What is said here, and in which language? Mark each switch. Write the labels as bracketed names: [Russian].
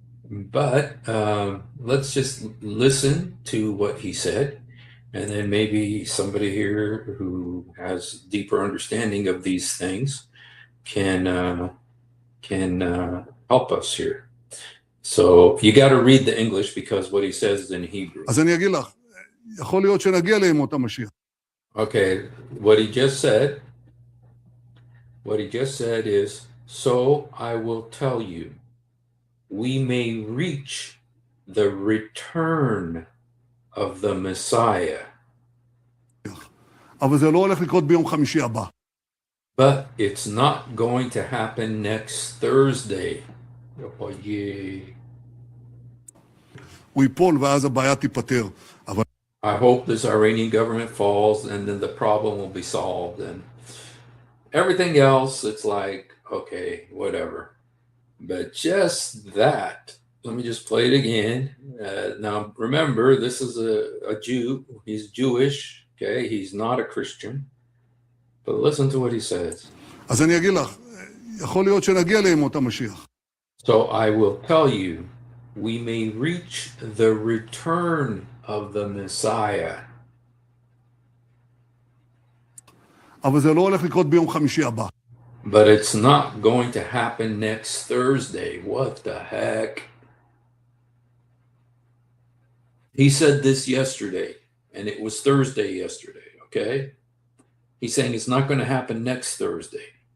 [English] But let's just listen to what he said. And then maybe somebody here who has deeper understanding of these things can help us here. So you got to read the English because what he says is in Hebrew. [Hebrew] אז אני אגיד לך, יכול להיות שנגיע לימות המשיח. [English] Okay, what he just said is, so I will tell you, we may reach the return of the Messiah. [Hebrew] אבל זה לא הולך לקרות ביום חמישי הבא. [English] But it's not going to happen next Thursday. Oh, yeah. [Hebrew] הוא ייפול ואז הבעיה תיפטר. אבל... [English] I hope this Iranian government falls and then the problem will be solved. And everything else, it's like, okay, whatever. But just that, let me just play it again. Now, remember, this is a Jew. He's Jewish, okay? He's not a Christian. But listen to what he says. [Hebrew] אז אני אגיד לך, יכול להיות שנגיע לימות המשיח. [English] So I will tell you, we may reach the return of the Messiah. [Hebrew] אבל זה לא הולך לקרות ביום חמישי הבא. [English] But it's not going to happen next Thursday. What the heck? He said this yesterday, and it was Thursday yesterday, okay? He's saying it's not going to happen next Thursday.